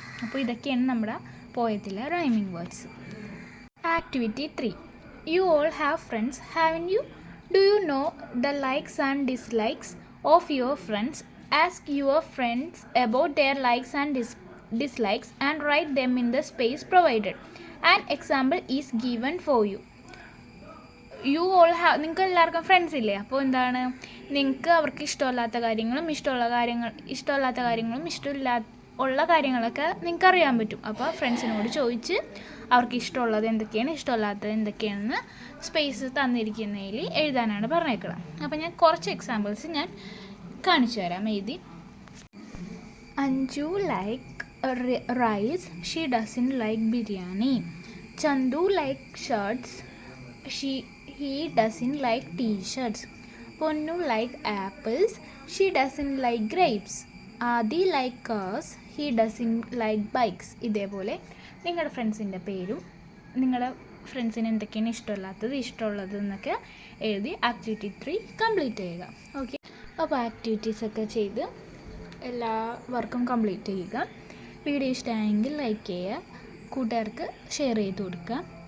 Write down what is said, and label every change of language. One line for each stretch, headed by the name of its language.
Malayalam: അപ്പോൾ ഇതൊക്കെയാണ് നമ്മുടെ പോയത്തിലെ rhyming words. Activity 3.
English: You all have friends, haven't you? Do you know the likes and dislikes of your friends? Ask your friends about their likes and dislikes and write them in the space provided. An example is given for you. You all have,
Malayalam: നിങ്ങൾക്ക് എല്ലാവർക്കും friends ഇല്ലേ? അപ്പോൾ എന്താണ്, നിങ്ങൾക്ക് അവർക്ക് ഇഷ്ടമില്ലാത്ത കാര്യങ്ങളും ഇഷ്ടമില്ലാത്ത കാര്യങ്ങളും ഉള്ള കാര്യങ്ങളൊക്കെ നിങ്ങൾക്ക് അറിയാൻ പറ്റും. അപ്പോൾ ഫ്രണ്ട്സിനോട് ചോദിച്ച് അവർക്ക് ഇഷ്ടമുള്ളത് എന്തൊക്കെയാണ്, ഇഷ്ടമില്ലാത്തത് എന്തൊക്കെയാണെന്ന് സ്പേസ് തന്നിരിക്കുന്നതിൽ എഴുതാനാണ് പറഞ്ഞേക്കണം. അപ്പോൾ ഞാൻ കുറച്ച് എക്സാമ്പിൾസ് ഞാൻ കാണിച്ചു തരാം എഴുതി.
English: Anju like rice, she doesn't like biryani. Chandu like shirts, he doesn't like t-shirts. Ponnu like apples, she doesn't like grapes. Adi like cars, he doesn't like bikes.
Malayalam: ഇതേപോലെ നിങ്ങളുടെ ഫ്രണ്ട്സിൻ്റെ പേരും നിങ്ങളുടെ ഫ്രണ്ട്സിന് എന്തൊക്കെയാണ് ഇഷ്ടമുള്ളത് എന്നൊക്കെ എഴുതി ആക്ടിവിറ്റി 3 കംപ്ലീറ്റ് ചെയ്യുക. ഓക്കെ, അപ്പോൾ ആക്ടിവിറ്റീസൊക്കെ ചെയ്ത് എല്ലാ വർക്കും കംപ്ലീറ്റ് ചെയ്യുക. വീഡിയോ ഇഷ്ടമായെങ്കിൽ ലൈക്ക് ചെയ്യുക, കൂട്ടുകാർക്ക് ഷെയർ ചെയ്ത് കൊടുക്കുക.